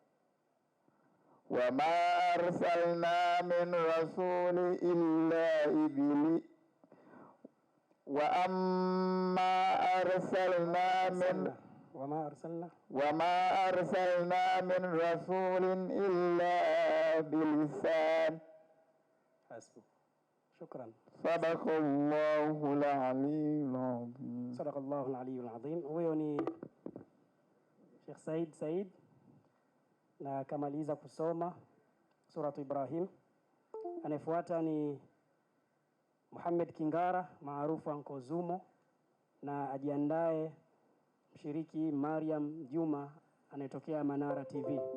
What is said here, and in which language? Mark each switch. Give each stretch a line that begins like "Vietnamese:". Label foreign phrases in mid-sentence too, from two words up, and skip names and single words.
Arabic: وما أرسلنا من رسول إلا إبليس وما أرسلنا من رسول إلا بلسان. حسبك. شكرا. صدق الله العلي العظيم. صدق الله العلي العظيم.
Swahili: Huyo ni Sheikh Said na akamaliza kusoma suratu Ibrahim. Anayefuata ni Muhammad Kingara maarufu Uncle Zumo, na ajiandae mshiriki Mariam Juma anayetokea Manara TV.